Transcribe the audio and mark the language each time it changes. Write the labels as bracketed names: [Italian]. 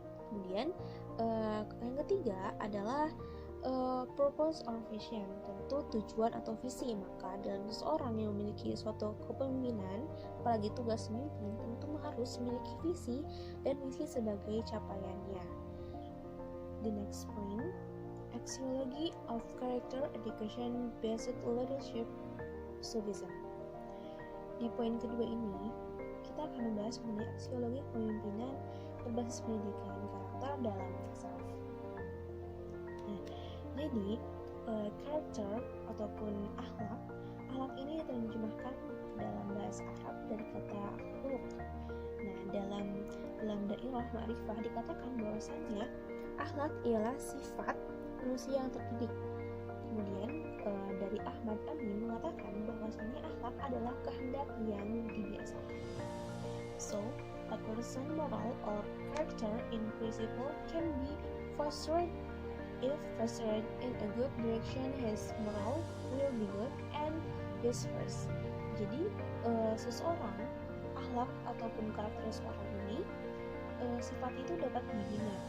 [Indonesian] Kemudian yang ketiga adalah [English] purpose or vision, [Indonesian] tentu tujuan atau visi. Maka dalam seseorang yang memiliki suatu kepemimpinan, apalagi tugas memimpin, tentu harus memiliki visi dan misi sebagai capaiannya. [English] The next point, axiology of character education based leadership Sufism. [Indonesian] Di poin kedua ini, kita akan membahas mengenai aksiologi kepemimpinan berbasis pendidikan karakter dalam tasawuf. Jadi, karakter ataupun akhlak ini diterjemahkan dalam bahasa Arab dari kata khuluq. Nah, dalam dairah ma'rifah dikatakan bahwasanya akhlak ialah sifat manusia yang terdidik. Kemudian dari Ahmad Amin mengatakan bahwasanya akhlak adalah kehendak yang dibiasakan. [English] So, a person moral or character in principle can be fostered. If fostered in a good direction, his moral will be good and vice versa. [Indonesian] Jadi seseorang, akhlak ataupun karakter seseorang ini sifat itu dapat dibina.